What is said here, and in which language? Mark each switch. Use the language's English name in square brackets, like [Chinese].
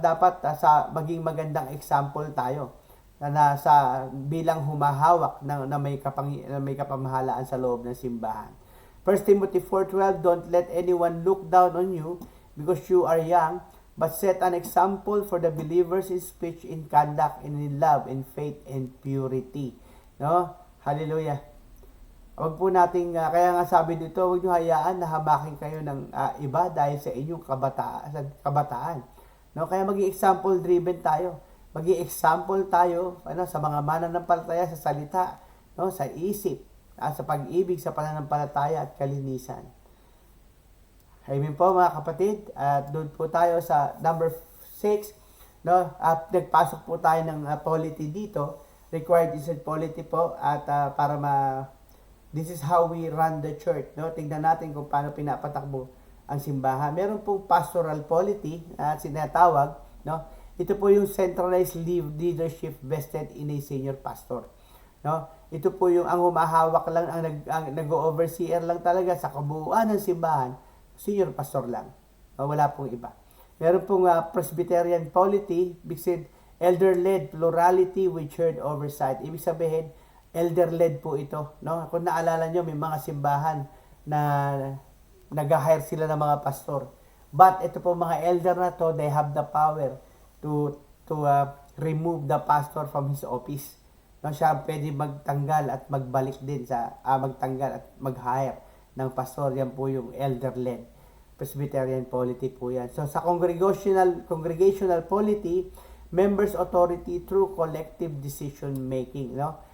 [Filipino] Dapat sa maging magandang example tayo na sa bilang humahawak na may kapamahalaan sa loob ng simbahan. [English] 1 Timothy 4:12, don't let anyone look down on you because you are young, but set an example for the believers in speech, in conduct, and in love, in faith, and purity. [Filipino] No? Hallelujah. Wag po nating, kaya nga sabi dito, huwag nyo hayaan na hamakin kayo ng iba dahil sa inyong kabataan. No? Kaya maging example driven tayo. Maging example tayo sa mga mananampalataya sa salita, no? Sa isip, sa pag-ibig, sa pananampalataya at kalinisan. Amen po mga kapatid. At doon po tayo sa number 6. No? At nagpasok po tayo ng polity dito. [English] Required is polity [Filipino] po at para [English] this is how we run the church, no? [Filipino] Tingnan natin kung paano pinapatakbo ang simbahan. Meron pong pastoral polity at sinatawag, no? Ito po yung [English] centralized leadership vested in a senior pastor, no? [Filipino] Ito po yung ang humahawak lang, ang nag-overseer lang talaga sa kabuuan ng simbahan, senior pastor lang. No? Wala pong iba. Meron pong [English] Presbyterian polity, big elder-led plurality with shared oversight. [Filipino] Ibig sabihin, elder-led po ito, no? Kung naalala nyo, may mga simbahan na nag-hire sila ng mga pastor. [English] But [Filipino] ito po mga elder na to, [English] they have the power to remove the pastor from his office. [Filipino] No, siya pwede magtanggal at magbalik din magtanggal at mag-hire ng pastor. Yan po yung elder-led Presbyterian polity po yan. [English] So sa congregational polity, members' authority through collective decision making, no?